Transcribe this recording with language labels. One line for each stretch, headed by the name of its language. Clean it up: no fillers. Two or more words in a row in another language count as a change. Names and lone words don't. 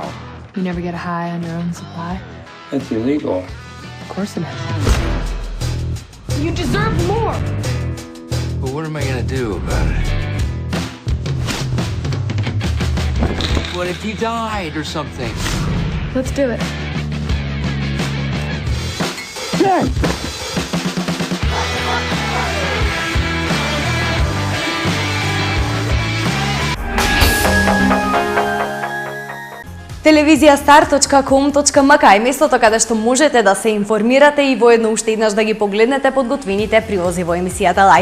English: You never get a high on your own supply? That's illegal. Of course it is. You deserve more! But what am I gonna do about it? What if you died or something? Let's do it.
Macedonian: Телевизија star.com.mk е местото каде што можете да се информирате и воедно уште еднаш да ги погледнете подготвените прилози во емисијата Лајт.